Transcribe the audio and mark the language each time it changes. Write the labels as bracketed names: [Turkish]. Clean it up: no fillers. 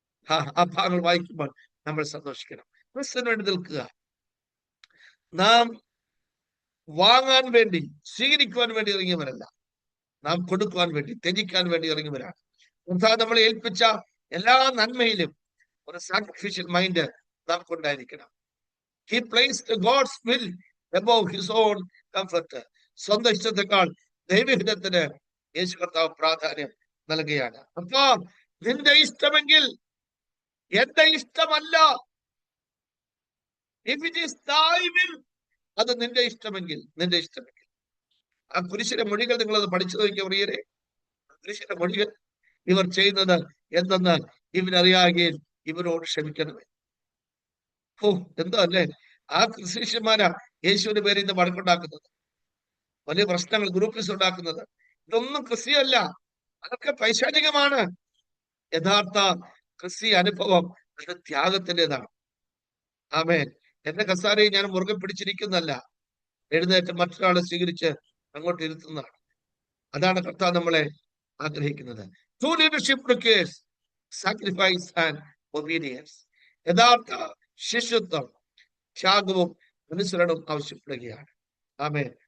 [Malayalam] ആ ഭാഗങ്ങൾ വായിക്കുമ്പോൾ നമ്മൾ സന്തോഷിക്കണം. ക്രിസ്തുവിന് വേണ്ടി നിൽക്കുക. നാം വാങ്ങാൻ വേണ്ടി, സ്വീകരിക്കുവാൻ വേണ്ടി ഇറങ്ങിയവരല്ല, നാം കൊടുക്കുവാൻ വേണ്ടി, ത്യജിക്കാൻ വേണ്ടി ഇറങ്ങിയവരാണ്. നമ്മളെ ഏൽപ്പിച്ച എല്ലാ നന്മയിലും ഒരു sacrificial mind നമുക്കുണ്ടായിരിക്കണം. [English] He placed God's will above his own comfort. [Malayalam] സ്വന്തം ഇഷ്ടത്തെക്കാൾ ദൈവഹിതത്തിന് യേശു കർത്താവ് പ്രാധാന്യം നൽകുകയാണ്. അപ്പൊ നിന്റെ ഇഷ്ടമെങ്കിൽ എന്റെ ഇഷ്ടമല്ല [English] if it is thy will, [Malayalam] അത് നിന്റെ ഇഷ്ടമെങ്കിൽ, നിന്റെ ഇഷ്ടമെങ്കിൽ. ആ കുരിശിന്റെ മൊഴികൾ നിങ്ങളത് പഠിച്ചു നോക്കിയ പ്രിയരെ. കുരിശിന്റെ മൊഴികൾ, ഇവർ ചെയ്യുന്നത് എന്തെന്ന് ഇവരറിയാകെയും ഇവരോട് ക്ഷമിക്കണമേ. ഓ, എന്താ അല്ലേ? ആ ശിഷ്യന്മാരാ യേശുവിന്റെ പേരിൽ ഇന്ന് വഴക്കുണ്ടാക്കുന്നത്, വലിയ പ്രശ്നങ്ങൾ, ഗ്രൂപ്പിസ് ഉണ്ടാക്കുന്നത്. ഇതൊന്നും ക്രിസ്ത്യല്ല, അതൊക്കെ പൈശാചികമാണ്. യഥാർത്ഥ ക്രിസ്തീയ അനുഭവം അത് ത്യാഗത്തിൻ്റെതാണ്. ആമേൻ. എന്റെ കസാരയെ ഞാൻ മുറുകെ പിടിച്ചിരിക്കുന്നല്ല, എഴുന്നേറ്റ് മറ്റൊരാളെ സ്വീകരിച്ച് അങ്ങോട്ട് ഇരുത്തുന്നതാണ്. അതാണ് കർത്താവ് നമ്മളെ ആഗ്രഹിക്കുന്നത്. [English] True leadership requires sacrifice and obedience. [Malayalam] യഥാർത്ഥ ശിഷ്യത്വം ത്യാഗവും അനുസരണവും ആവശ്യപ്പെടുകയാണ്. ആമേൻ.